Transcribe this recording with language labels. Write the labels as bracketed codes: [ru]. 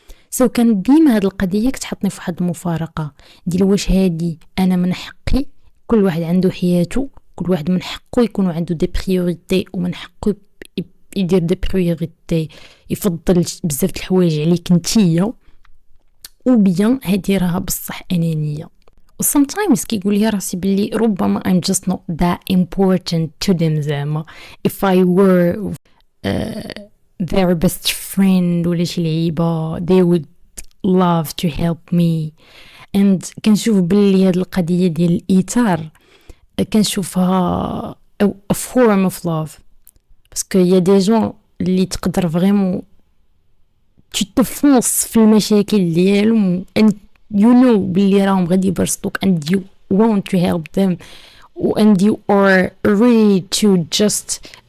[ar] سو كان ديما هاد القضيه كتحطني في واحد المفارقه ديال واش هادي انا من حقي كل واحد عنده حياته كل واحد من حقه يكون عنده دي بريوريتي ومن حقه يدير دي بريوريتي يفضل بزاف د الحوايج عليك نتيا وبيان هادي راها بصح انانيه. [en] و sometimes [ar] كيقول لي راسي بلي ربما [en] I'm just not that important to them [ar] زعما [en] if I were their best friend [ar] ولا شي لعيبه [en] they would love to help me. [ar] and كنشوف بلي هاد القضيه ديال الايثار كنشوفها [en] a form of love [ar] باسكو يا دي جون اللي تقدر فريمون تفونس في المشاكل ديالهم [en] and you know [ar] بلي راهم غادي يبرسطوك [en] and you want to help them and you are ready to just